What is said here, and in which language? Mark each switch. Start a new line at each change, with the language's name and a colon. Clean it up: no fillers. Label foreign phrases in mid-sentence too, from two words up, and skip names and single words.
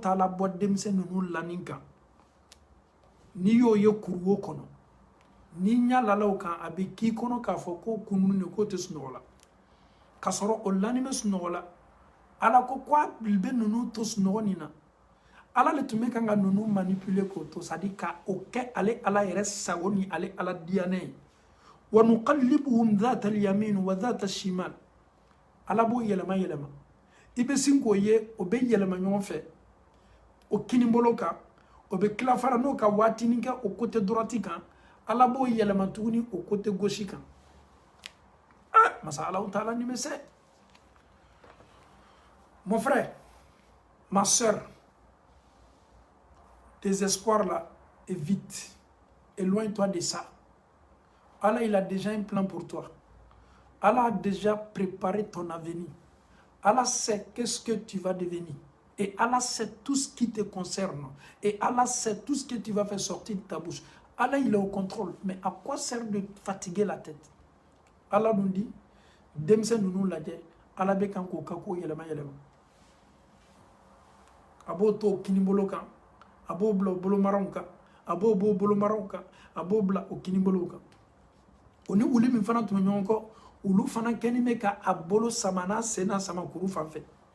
Bambara: t'a la bɔ denmisɛn ninnu lanin kan n'i y'o ye kuruwo kɔnɔ n'i ɲalala o kan a bɛ k'i kɔnɔ k'a fɔ ko kunun de k'o tɛ sunɔgɔ la k'a sɔrɔ o lanin bɛ sunɔgɔ la Ala ko a bɛ ninnu to sunɔgɔ nin na Ala le tun bɛ kan ka ninnu manipuler k'o to
French: c'est à dire
Bambara: ka o kɛ ale Ala yɛrɛ sago ni ale Ala diyanen ye
Arabic: وَنُقَلِّبُهُمْ ذَاتَ الْيَمِينِ وَذَاتَ الشِّمَالِ
Bambara: Ala b'o yɛlɛma yɛlɛma i bɛ sin k'o ye o bɛ yɛlɛma ɲɔgɔn fɛ o kinibolo kan o bɛ tila fara n'o ka waatinin kɛ o
French: côté droite
Bambara: kan Ala b'o yɛlɛma tuguni o
French: côté gauche
Bambara: kan masa Alahu Taala ni bɛ se
French: mon frère ma soeur tes espoirs là évite éloigne-toi de ça Allah il a déjà un plan pour toi Allah a déjà préparé ton avenir Allah sait qu'est-ce que tu vas devenir et Allah sait tout ce qui te concerne et Allah sait tout ce que tu vas faire sortir de ta bouche Allah il est au contrôle mais à quoi sert de fatiguer la tête Allah nous dit
Bambara: denmisɛn ninnu lajɛ Allah bɛ kan k'o ka ko yɛlɛma yɛlɛma a b'o to o kinibolo kan a b'o bila o bolomaraw kan a b'o bɔ o bolomaraw kan a b'o bila o kinibolow kan o ni wuli min fana tun bɛ ɲɔgɔn kɔ olu fana kɛlen bɛ ka a bolo sama n'a sen n'a sama kuru fan fɛ